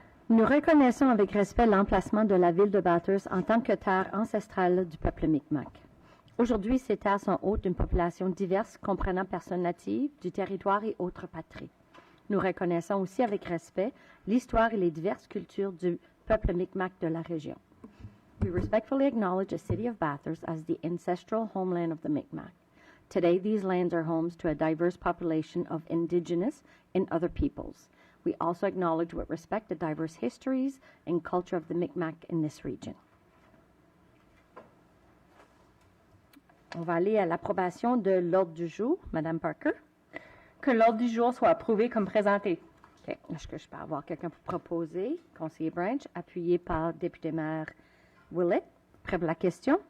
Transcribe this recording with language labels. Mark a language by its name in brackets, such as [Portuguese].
[French] Nous reconnaissons avec respect l'emplacement de la ville de Bathurst en tant que terre ancestrale du peuple Mi'kmaq. Aujourd'hui, ces terres sont hôtes d'une population diverse comprenant personnes natives du territoire et autres patries. Nous reconnaissons aussi avec respect l'histoire et les diverses cultures du peuple Mi'kmaq de la région. [English] We respectfully acknowledge the city of Bathurst as the ancestral homeland of the Mi'kmaq. Today, these lands are homes to a diverse population of indigenous and other peoples. We also acknowledge with respect the diverse histories and culture of the Mi'kmaq in this region. [French] On va aller à l'approbation de l'ordre du jour. Madame Parker. Que l'ordre du jour soit approuvé comme présenté. OK. Est-ce que je peux avoir quelqu'un pour proposer? Conseiller Branch, appuyé par député-maire Willett. Prêt pour la question?